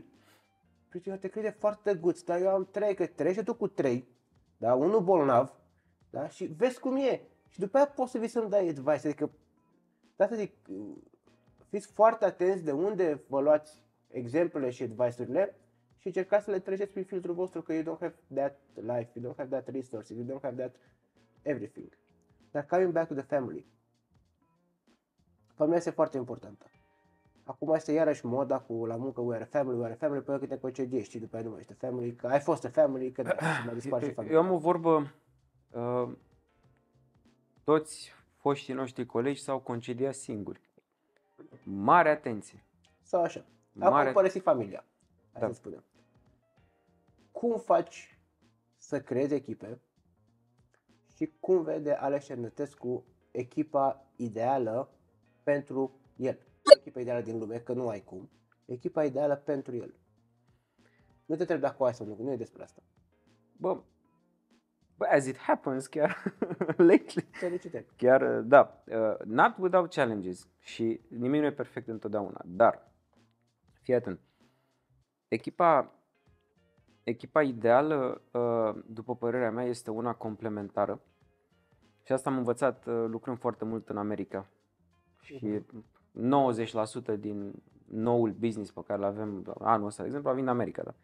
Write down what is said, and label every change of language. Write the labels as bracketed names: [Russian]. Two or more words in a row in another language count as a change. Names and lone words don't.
[Romanian] Prietenul, te crede foarte guț, dar eu am 3, că treci tu cu 3, da, unul bolnav, da, și vezi cum e. Și după aia poți să vii să-mi dai advice, adică, de asta zic, fiți foarte atenți de unde vă luați exemplele și advice-urile și încercați să le treceți prin filtrul vostru, că [English] you don't have that life, you don't have that resources, you don't have that everything. Dar coming back to the family. [Romanian] Familia este foarte importantă. Acum este iarăși moda cu la muncă, [English] we are a family, [Romanian] până când te concediezi, știi, după aia nu mai ești family, că ai fost [English] a family, [Romanian] că mai dispar și familia. Eu am o vorbă, toți foștii noștri colegi s-au concediat singuri. Mare atenție. Sau așa. Acum părăsi familia, hai să spunem. Cum faci să creezi echipe și cum vede Alex Cernătescu echipa ideală pentru el? Echipa ideală din lume, că nu ai cum. Echipa ideală pentru el. Nu te întreb dacă o ai sau nu e despre asta. Bă, [English] as it happens, [Romanian] chiar lately, chiar, da, [English] not without challenges [Romanian] și nimic nu e perfect întotdeauna, dar, fii atent, echipa ideală, după părerea mea, este una complementară și asta am învățat lucrând foarte mult în America și 90% din noul business pe care îl avem anul ăsta, de exemplu, vin în America, da?